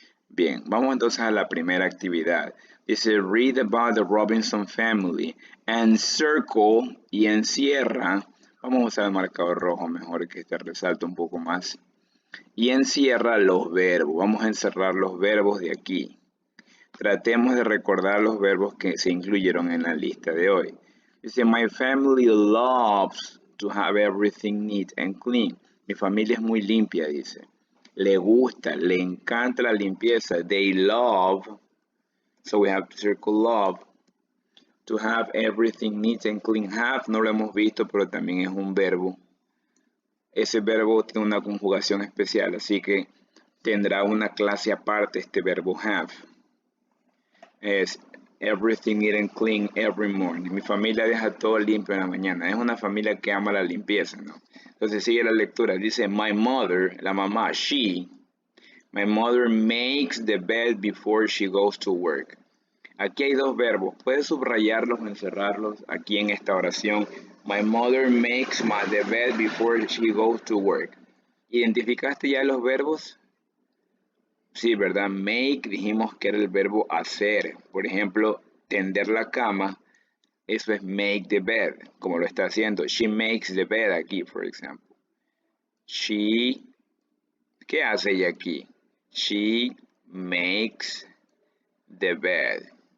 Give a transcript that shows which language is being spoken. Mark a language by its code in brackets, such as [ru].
[es] Bien, vamos entonces a la primera actividad. Dice, [en] read about the Robinson family and circle, [es] y encierra. Vamos a usar el marcador rojo mejor, que este resalta un poco más. Y encierra los verbos. Vamos a encerrar los verbos de aquí. Tratemos de recordar los verbos que se incluyeron en la lista de hoy. [en] Dice, my family loves to have everything neat and clean. [es] Mi familia es muy limpia, dice. Le gusta, le encanta la limpieza. [en] They love, so we have to circle love. To have everything neat and clean. [es] Have no lo hemos visto, pero también es un verbo. Ese verbo tiene una conjugación especial, así que tendrá una clase aparte este verbo have. [en] Es everything neat and clean every morning. [es] Mi familia deja todo limpio en la mañana. Es una familia que ama la limpieza, ¿no? Entonces sigue la lectura. [en] Dice, my mother, [es] la mamá, [en] my mother makes the bed before she goes to work. [es] Aquí hay dos verbos. Puedes subrayarlos o encerrarlos aquí en esta oración. [en] My mother makes the bed before she goes to work. [es] ¿Identificaste ya los verbos? Sí, ¿verdad? Make, dijimos que era el verbo hacer. Por ejemplo, tender la cama, eso es [en] make the bed, [es] como lo está haciendo. [en] She makes the bed [es] aquí, por ejemplo. ¿Qué hace ella aquí? [en] She makes the bed.